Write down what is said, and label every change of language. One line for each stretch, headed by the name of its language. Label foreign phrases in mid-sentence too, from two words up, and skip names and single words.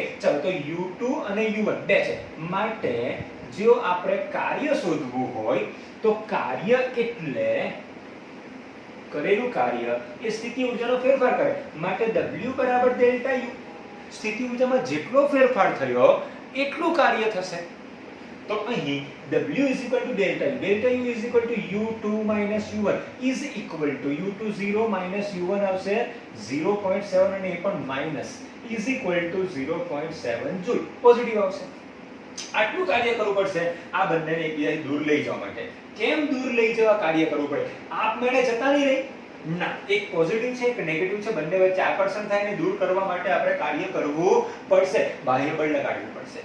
Gujarati: ચાલો તો U2 અને U1 બે છે માટે જો આપણે કાર્ય શોધવું હોય તો કાર્ય એટલે કરેલું કાર્ય એ સ્થિતિ ઊર્જાનો ફેરફાર કરે માટે W બરાબર ડેલ્ટા U. સ્થિતિ ઊર્જામાં જેટલો ફેરફાર થયો એટલું કાર્ય થશે. તો અહીં
English: W is equal to delta U. Delta U is equal to U2 minus U1 is equal to U2 0 minus U1
Gujarati: આવશે 0.7 અને એ પણ માઇનસ
English: is equal to 0.7
Gujarati: જૂલ પોઝિટિવ આવશે. આટલું કાર્ય કરવું પડશે આ બંનેને એકબીજાથી દૂર લઈ જવા માટે. કેમ દૂર લઈ જવા કાર્ય કરવું પડે? આપમેળે જતા નહીં રહી ના, એક પોઝિટિવ છે એક નેગેટિવ છે, બંને વચ્ચે આકર્ષણ થાય ને દૂર કરવા માટે આપણે કાર્ય કરવું પડશે, બાહ્ય બળ લગાડવું પડશે.